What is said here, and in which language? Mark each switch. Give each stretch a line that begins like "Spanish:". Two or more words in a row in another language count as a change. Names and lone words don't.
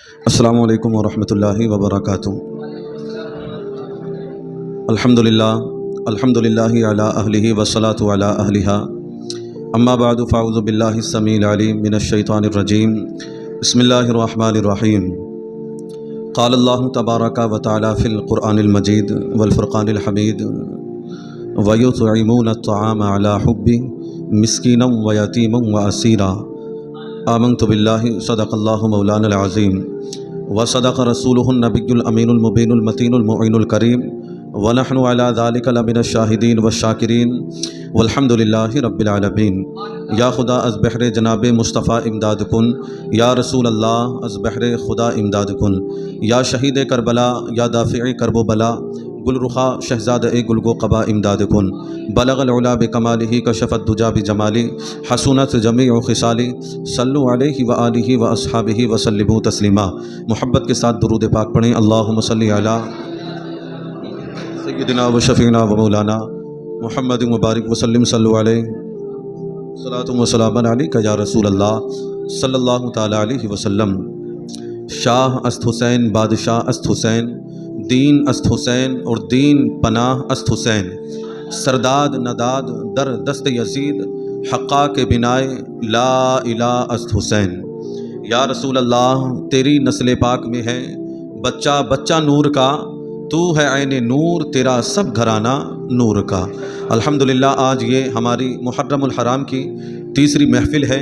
Arabic: السلام علیکم ورحمۃ اللہ وبرکاتہ۔ الحمدللہ علی اہلہ والصلاۃ علی اہلہا، اما بعد فاعوذ باللہ السمیع العلیم من الشیطان الرجیم، بسم اللہ الرحمن الرحیم۔ قال اللہ تبارک و تعالی فی القرآن المجید والفرقان الحمید، ویطعمون الطعام علی حبہ مسکینا ویتیما واسیرا۔ آمنت باللہ صدق اللہ مولانا العظیم وصدق رسولہ النبی الامین المبین المتین المعین الکریم، ونحن علی ذلک لمن الشاہدین والشاکرین، والحمد للہ رب العالمین۔
Persian: یا خدا از بحر جناب مصطفیٰ امداد کن، یا رسول اللہ از بحر خدا امداد کن، یا شہید کربلا یا دافع کرب و بلا، گل رخا شہزاد گل گو قبا امداد کن۔
Arabic: بلغ العلا بکمالہ کشف الدجا بجمالی، حسنت جمیع خصالی، صلو علیہ وآلہ واصحابہ وسلموا تسلیما۔
Urdu: محبت کے ساتھ درود پاک پڑھیں۔
Arabic: اللہم صلی علی سیدنا و شفیعنا و مولانا محمد مبارک وسلم، صلو علیہ صلاۃ و سلام علیک یا رسول اللہ صلی اللہ تعالی علیہ وسلم۔
Persian: شاہ است حسین، بادشاہ است حسین، دین است حسین اور دین پناہ است حسین۔ سرداد نداد در دست یزید، حقا کے بنائے لا الہ است حسین۔
Arabic: یا رسول اللہ
Urdu: تیری نسل پاک میں ہے بچہ بچہ نور کا، تو ہے عین نور تیرا سب گھرانہ نور کا۔ الحمدللہ آج یہ ہماری محرم الحرام کی تیسری محفل ہے۔